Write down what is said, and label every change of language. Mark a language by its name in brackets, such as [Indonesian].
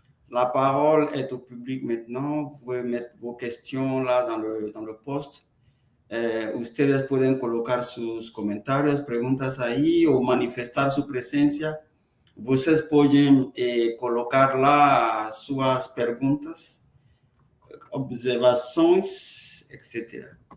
[French] La parole est au public maintenant. Vous pouvez mettre vos questions là dans le post. [Spanish] Ustedes pueden colocar sus comentarios, preguntas ahí o manifestar su presencia [Portuguese] Vocês podem colocar lá suas perguntas, observações, etc.